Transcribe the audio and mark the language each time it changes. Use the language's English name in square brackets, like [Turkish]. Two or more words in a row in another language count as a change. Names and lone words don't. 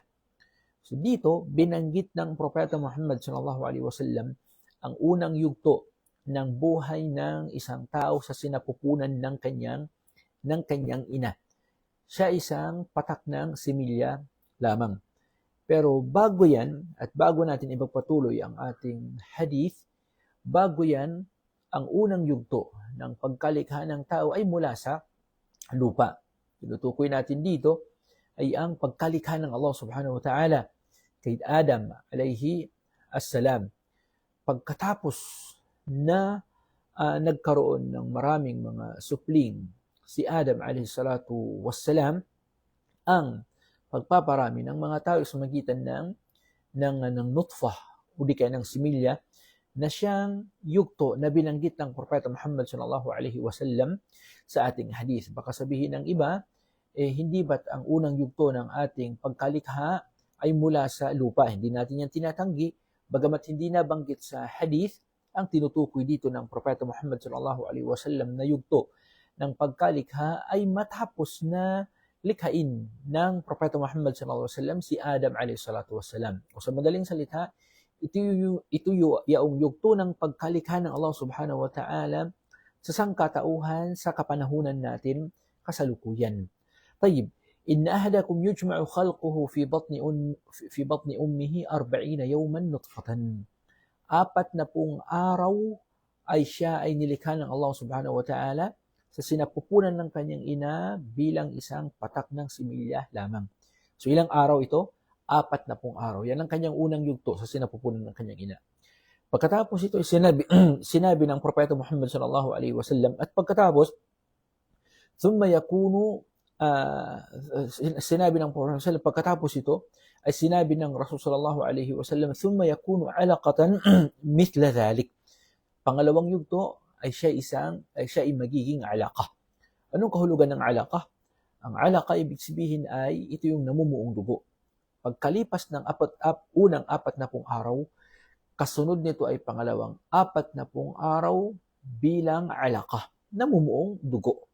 [Filipino] So dito, binanggit ng Propeta Muhammad [Arabic] صلى الله عليه وسلم [Filipino] ang unang yugto ng buhay ng isang tao sa sinapupunan ng kanyang ina. Siya isang patak ng similya lamang. Pero bago yan, at bago natin ipagpatuloy ang ating hadith, bago yan, ang unang yugto ng pagkalikha ng tao ay mula sa lupa. Tinutukoy natin dito ay ang pagkalikha ng Allah [Arabic] سبحانه وتعالى [Filipino] kay Adam [Arabic] عليه السلام. [Filipino] Pagkatapos na nagkaroon ng maraming mga supling si Adam [Arabic] عليه الصلاة والسلام, [Filipino] ang pagpaparami ng mga tao sa magitan ng nutfah o di kaya ng similya na siyang yugto na binanggit ng Propeta Muhammad [Arabic] صلى الله عليه وسلم [Filipino] sa ating hadith. Baka sabihin ng iba, hindi ba't ang unang yugto ng ating pagkalikha ay mula sa lupa? Hindi natin yan tinatanggi, bagamat hindi nabanggit sa hadith. Ang tinutukoy dito ng Propeta Muhammad [Arabic] صلى الله عليه وسلم [Filipino] na yugto ng pagkalikha ay matapos na likhain ng Propeta Muhammad [Arabic] صلى الله عليه وسلم [Filipino] si Adam [Arabic] عليه الصلاة والسلام. [Filipino] O sa madaling salita, ito yung yugto ng pagkalikha ng Allah [Arabic] سبحانه وتعالى [Filipino] sa sangkatauhan sa kapanahunan natin kasalukuyan. [Arabic] طيب، إن أحدكم يجمع خلقه في بطن أمه 40 يوما نطفة. [Filipino] 40 araw ay siya ay nilikha ng Allah [Arabic] سبحانه وتعالى [Filipino] sa sinapupunan ng kanyang ina bilang isang patak ng similya lamang. So ilang araw ito? 40 araw. Yan ang kanyang unang yugto sa sinapupunan ng kanyang ina. Pagkatapos ito sinabi ng Propeta Muhammad [Arabic] صلى الله عليه وسلم, [Filipino] at pagkatapos [Arabic] ثم يكون [Filipino] sinabi ng Propeta sallallahu pagkatapos ito ay sinabi ng Rasul [Arabic] صلى الله عليه وسلم، ثم يكون علقة مثل ذلك. [Filipino] Pangalawang yugto ay siya ay magiging alaqah. Anong kahulugan ng alaqah? Ang alaqah ibig sabihin ay ito yung namumuong dugo. Pagkalipas ng unang 40 araw, kasunod nito ay pangalawang 40 araw bilang alaqah, namumuong dugo.